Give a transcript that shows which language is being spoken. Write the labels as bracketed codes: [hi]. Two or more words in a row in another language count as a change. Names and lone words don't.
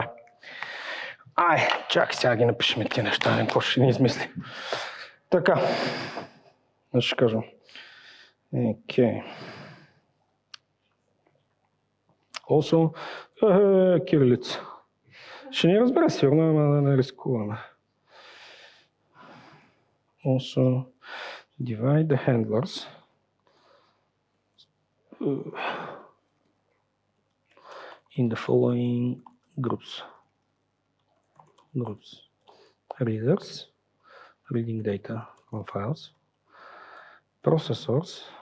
[bg] Чакай сега ги напишем тия неща, не какво ще ни измисли. Така, ще кажем. Okay. Also, кирилица. Ще ни разбере сигурно, ама да не рискуваме. [en] Also, divide the handlers in the following groups. Readers, reading data from files, processors,